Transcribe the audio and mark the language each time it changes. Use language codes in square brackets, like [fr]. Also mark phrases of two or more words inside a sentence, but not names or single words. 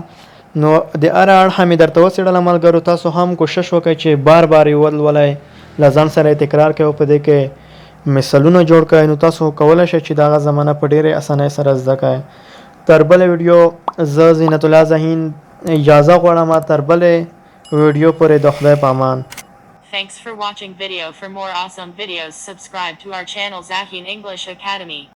[ps] نو د هر اړخه مې درته وڅېړله ملګرو. تاسو هم کوشش وکړئ چې بار بار یې ولولئ، له ځان سره یې تکرار کوئ او په دې کې مثالونه جوړ کړئ. نو تاسو کولی شئ چې د هغه زمانه په ډېرې اسانۍ سره زده کړئ. تر بلې ویډیو زه زینت الله زهین اجازه غواړم. تر بلې ویډیو پورې د خدای په امان. [en] Thanks for watching video. For more awesome videos subscribe to our channel Zaheen English Academy.